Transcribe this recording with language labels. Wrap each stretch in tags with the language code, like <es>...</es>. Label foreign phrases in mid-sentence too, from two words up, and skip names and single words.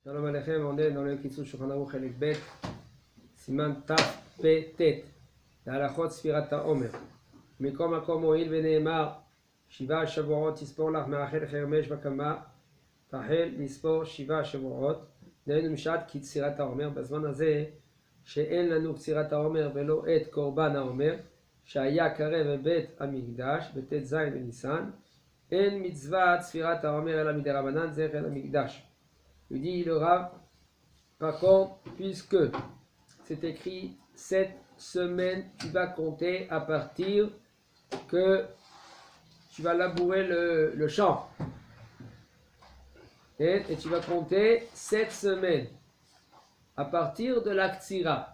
<he>שלום עליכם,</he> <fr>on est dans le Kitzur Shulchan Aruch</fr> <he>חלק ב סימן תפט, להלכות ספירת העומר. מכל מקום הואיל ונאמר, 7 שבועות תספור לך מאחל חרמש וקמה, תחל לספור 7 שבועות. דהיינו משעת קצירת העומר, בזמן הזה שאין לנו קצירת העומר ולא את קורבן העומר, שהיה קרב בבית המקדש, בט"ז בניסן, אין מצוות ספירת העומר אלא מדרבנן זכר למקדש.</he> <fr>Il dit le Rav, par contre, puisque c'est écrit 7 semaines, tu vas compter à partir que tu vas labourer le champ. Et tu vas compter 7 semaines à partir de la Ktsira.</fr>